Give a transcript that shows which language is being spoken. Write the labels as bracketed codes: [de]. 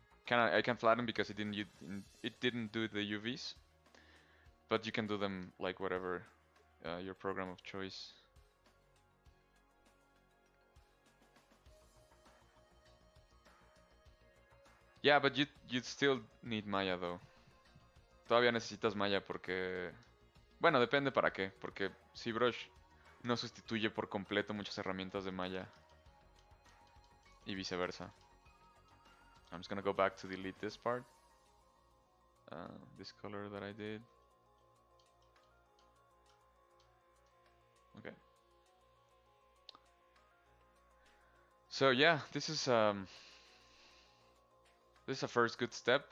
[en] I can flatten because it didn't do the UVs, but you can do them like whatever your program of choice. Yeah, but you'd still need Maya though. [es] Todavía necesitas Maya porque, bueno, depende para qué, porque ZBrush no sustituye por completo muchas herramientas de Maya y viceversa. [en] I'm just gonna go back to delete this part, this color that I did. Okay. So yeah, this is a first good step.